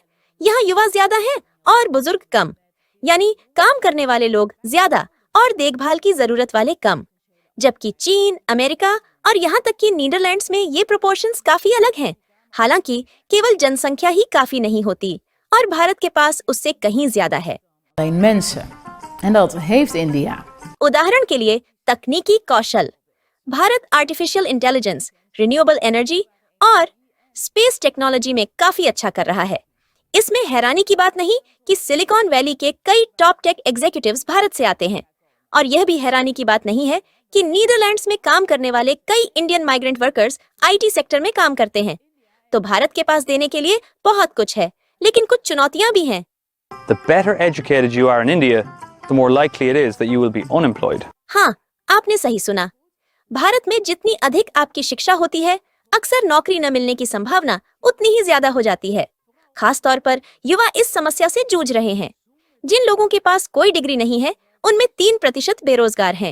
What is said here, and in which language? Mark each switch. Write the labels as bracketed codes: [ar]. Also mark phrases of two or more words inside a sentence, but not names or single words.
[hi] यहाँ युवा ज्यादा हैं और बुजुर्ग कम, यानी काम करने वाले लोग ज्यादा और देखभाल की जरूरत वाले कम। जबकि चीन, अमेरिका और यहाँ तक कि नीदरलैंड्स में ये प्रोपोर्शंस काफी अलग हैं। हालांकि केवल जनसंख्या ही काफी नहीं होती और भारत के पास उससे कहीं ज्यादा है। [nl] Alleen mensen. En dat heeft India. [hi] उदाहरण के लिए तकनीकी कौशल। भारत [en] artificial intelligence, renewable energy [hi] और [en] space technology [hi] में काफी अच्छा कर रहा है। इसमें हैरानी की बात नहीं कि सिलिकॉन वैली के कई [en] top tech executives [hi] भारत से आते हैं, और यह भी हैरानी की बात नहीं है कि नीदरलैंड्स में काम करने वाले कई [en] Indian migrant workers IT sector [hi] में काम करते हैं। तो भारत के पास देने के लिए बहुत कुछ है, लेकिन कुछ चुनौतियां भी हैं। [en] The better educated you are in India, the more likely it is that you will be unemployed. [hi] हाँ, आपने सही सुना। भारत में जितनी अधिक आपकी शिक्षा होती है, अक्सर नौकरी न मिलने की संभावना उतनी ही ज्यादा हो जाती है। खास तौर पर युवा इस समस्या से जूझ रहे हैं। जिन लोगों के पास कोई डिग्री नहीं है, उनमें 3% बेरोजगार हैं।